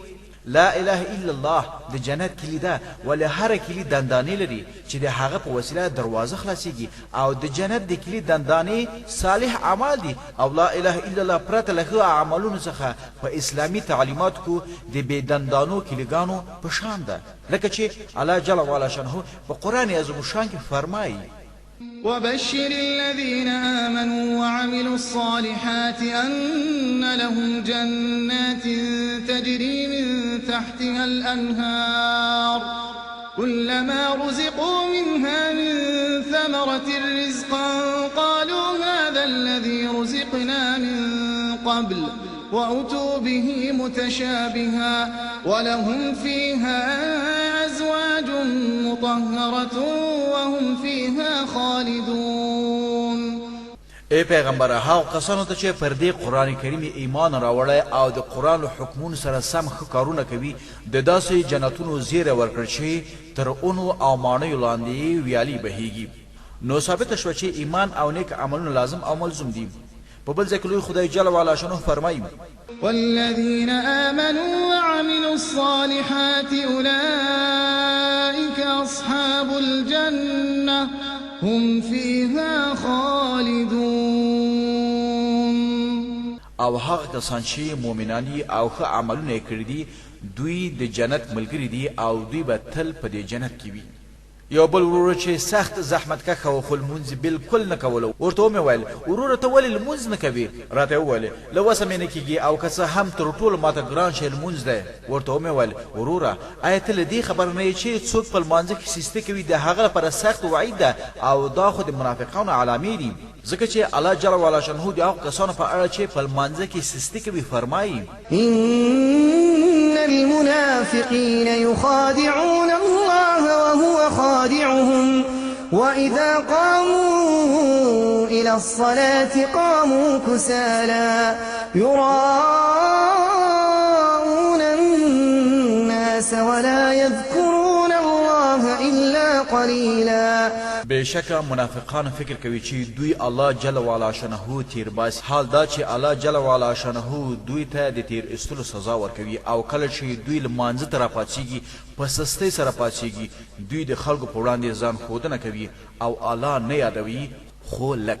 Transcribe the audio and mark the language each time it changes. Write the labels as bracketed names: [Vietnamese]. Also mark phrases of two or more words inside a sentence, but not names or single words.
[Arabic] لا اله الا الله [Pashto] د جنت کلی ده، ولې هر کلی دندانې لري چې د هغه په وسیله دروازه خلاصيږي او د جنت د کلی دندانې صالح اعمال دي. او [Arabic] لا اله الا الله [Pashto] پرته له ښه اعمالونو څخه په اسلامي تعلیماتو کې د بې دندانو کلیګانو په شان ده، لکه چې الله [Arabic] جل وعلا شانه [Pashto] په قرآن عظیم شان کې فرمایي [Arabic] وبشر الذين آمنوا وعملوا الصالحات أن لهم جنات تجري من تحتها الأنهار كلما رزقوا منها من ثمرة رزقا قالوا هذا الذي رزقنا من قبل وأتوا به متشابها ولهم فيها أزواج مطهرة وهم فيها خالدون. [Pashto] ای پیغمبر هاو کسانو ته چې پر دې قرآن کریم ایمان راوړی او د قرآن له حکمونو سره سم ښه کارونه کوي د داسې جنتونو زیری ورکړل چې تر اونو او ماڼیو لاندې ویالې بهیږي. نو ثابته شوه چې ایمان او نیک عملونه لازم او ملزوم دي. په بل ځای کې لوی خدای [Arabic] جل وعلا شانه [Pashto] فرمایي [Arabic] والذين آمنوا وعملوا الصالحات أولئك أصحاب الجنة هم فيها خالدون. [Pashto] او هغه کسان چې مؤمنان دي او ښه عملونه یې کړي دي دوی د جنت ملګري دي او دوی به تل په دې جنت کې وي. یو بل ورور چې سخت زحمت کښه و خو لمونځ بالکل نه کولو، ورته ومې ویل وروره ته ولې لمونځ نه کوې؟ راته وویل له وسه مې نه کېږي او که څه هم تر ټولو ماته ګران شی لمونځ دی. ورته ومې ویل وروره آیا ته له دې خبر نه یې چې څوک په لمانځه کې سستي کوي د هغه لپاره سخت وعید ده او دا خو د منافقانو علامې دي، ځکه چې الله [Arabic] جل وعلا شانه [Pashto] د هغو کسانو په اړه چې په لمانځه کې سستي کوي فرمایي [Arabic] المنافقين يخادعون الله وهو خادعهم وإذا قاموا إلى الصلاة قاموا كسالى يراءون الناس ولا يذكرون الله إلا قليلا. [Pashto] بشکه منافقان فکر کوي چې دوی الله [Arabic] جل وعلا شانه [Pashto] تیر باس. حال دا چې الله [Arabic] جل وعلا شانه [Pashto] دوی ته د تیر استلو سزا ورکوي او کله چې دوی لمانځه ته راپاڅېږي په سستۍ سره پاڅېږي دوی د خلکو په وړاندې ځان ښودنه کوي او الله نه یادوي خو لږ.